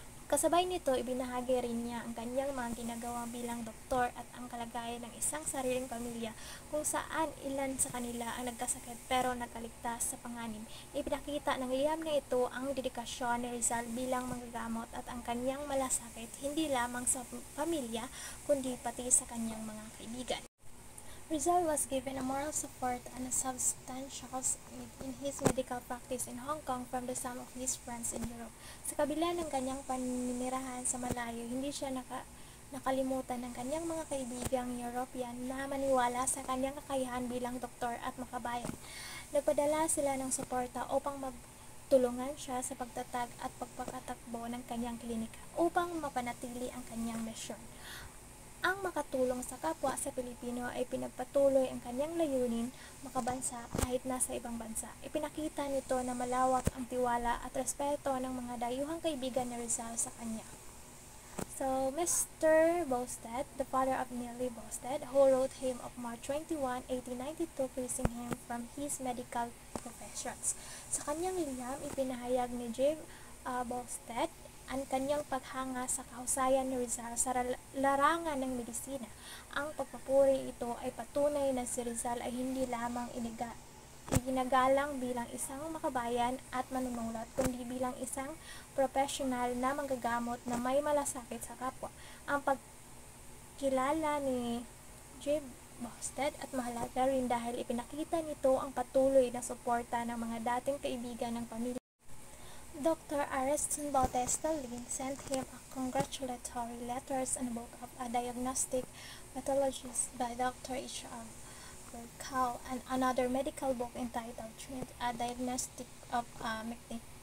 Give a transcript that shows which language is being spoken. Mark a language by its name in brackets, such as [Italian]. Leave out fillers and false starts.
[Filipino] Kasabay nito, ibinahagi rin niya ang kanyang mga ginagawa bilang doktor at ang kalagayan ng isang sariling pamilya kung saan ilan sa kanila ang nagkasakit pero nakaligtas sa panganib. Ipinakita ng liham na ito ang dedikasyon ni Rizal bilang manggagamot at ang kanyang malasakit hindi lamang sa pamilya kundi pati sa kanyang mga kaibigan. [English] Rizal was given a moral support and a substantial aid in his medical practice in Hong Kong from the some of his friends in Europe. [Filipino] Sa kabila ng kanyang paninirahan sa malayo, hindi siya nakalimutan ng kanyang mga kaibigang European na maniwala sa kanyang kakayahan bilang doktor at makabayan. Nagpadala sila ng suporta upang magtulungan siya sa pagtatag at pagpakatakbo ng kanyang klinika upang mapanatili ang kanyang misyon. Ang makatulong sa kapwa sa Pilipino ay pinagpatuloy ang kanyang layunin makabansa kahit nasa ibang bansa. Ipinakita nito na malawak ang tiwala at respeto ng mga dayuhang kaibigan ni Rizal sa kanya. [English] So, Mr. Boustead, the father of Nelly Boustead, who wrote him of March 21, 1892, praising him from his medical professions. [Filipino] Sa kanyang liham, ipinahayag ni J. Boustead ang kanyang paghanga sa kahusayan ni Rizal sa larangan ng medisina. Ang pagpapuri ito ay patunay na si Rizal ay hindi lamang iginagalang bilang isang makabayan at manunulat, kundi bilang isang profesional na manggagamot na may malasakit sa kapwa. Ang pagkilala ni J. Boustead at mahalaga rin dahil ipinakita nito ang patuloy na suporta ng mga dating kaibigan ng pamilya. [English] Dr. Ariston Bautista Lin sent him a congratulatory letters and a book of a diagnostic pathologist by Dr. H.R. Cow and another medical book entitled A Diagnostic of McNick.